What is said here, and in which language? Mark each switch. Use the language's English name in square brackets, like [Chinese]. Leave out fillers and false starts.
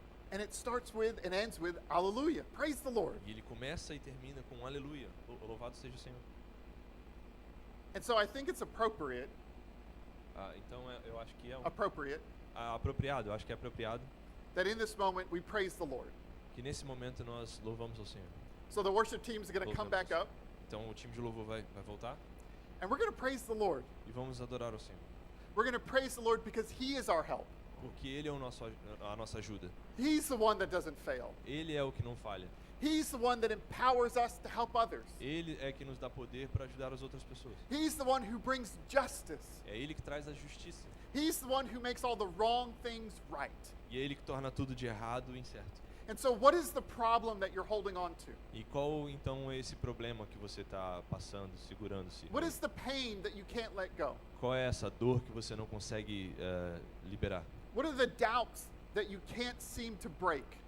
[English] And it starts with and ends with Alleluia. Praise the Lord. [Portuguese] E ele começa e termina com aleluia, louvado seja o Senhor. [English] And so I think it's appropriate, [Portuguese] Então eu acho que é [English] appropriate [Portuguese] eu acho que é apropriado [English] that in this moment we praise the Lord. [Portuguese] que nesse momento nós louvamos ao Senhor. [English] So the worship team is going to come back up, [Portuguese] Então o time de louvor vai voltar [English] and we're going to praise the Lord. [Portuguese] e vamos adorar ao Senhor, [English] We're going to praise the Lord because He is our help. [Portuguese] porque Ele é a nossa ajuda. [English] He's the one that doesn't fail. [Portuguese] Ele é o que não falha. [English] He's the one that empowers us to help others. [Portuguese] Ele é que nos dá poder para ajudar as outras pessoas. [English] He's the one who brings justice. [Portuguese] É Ele que traz a justiça. [English] He's the one who makes all the wrong things right. [Portuguese] E é Ele que torna tudo de errado e incerto. [English] And so, what is the problem that you're holding on to? [Portuguese] E qual então é esse problema que você está passando, segurando-se? [English] What is the pain that you can't let go? [Portuguese] Qual é essa dor que você não consegue liberar? [English] What are the doubts that you can't seem to break?